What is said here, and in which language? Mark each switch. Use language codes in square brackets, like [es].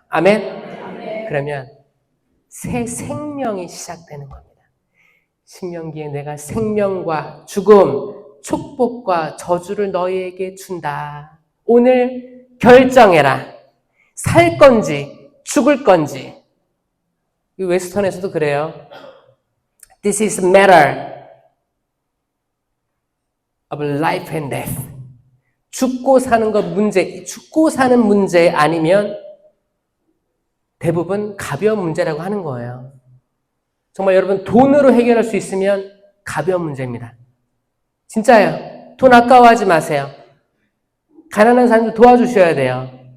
[ko] 아멘? 그러면 새 생명이 시작되는 겁니다. 신명기에 내가 생명과 죽음, 축복과 저주를 너희에게 준다. 오늘 결정해라. 살 건지 죽을 건지. 이 웨스턴에서도 그래요. [en] This is a matter of life and death. [ko] 죽고 사는 것 문제, 죽고 사는 문제 아니면 대부분 가벼운 문제라고 하는 거예요. 정말 여러분 돈으로 해결할 수 있으면 가벼운 문제입니다. 진짜예요. 돈 아까워하지 마세요. 가난한 사람들 도와주셔야 돼요.